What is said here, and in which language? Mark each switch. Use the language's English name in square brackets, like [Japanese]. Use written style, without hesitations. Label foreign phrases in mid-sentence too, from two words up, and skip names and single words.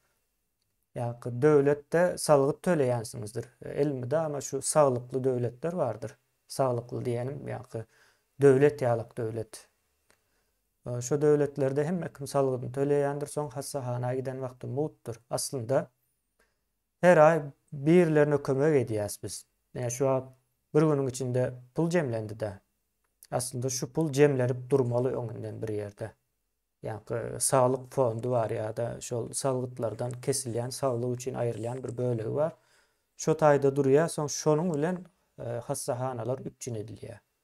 [Turkmen] Ýa-ni döwletde salgyt töleýänsiňizdir. Elmide ama şu saglykly döwletler bardyr. Saglykly diýenim, ýa-ni döwlet ýalyk döwlet. Şo döwletlerde hemme kim salgyny töleýändir, soň hassahana giden wagty mugutdur. Aslında her ay birilerine kömek edýäs biz. Ýa şu bir günüň içinde pul jemlendi de. Aslında şu pul jemlenip durmaly öňünden bir ýerde. Ýa-ni saglyk fondu bar ýa-da şol salgytlardan kesilýän, saglyk üçin aýrylýan bir bölegi bar. Şo taýda durýar, soň şonuň bilen hassahanalar üçin edilýär.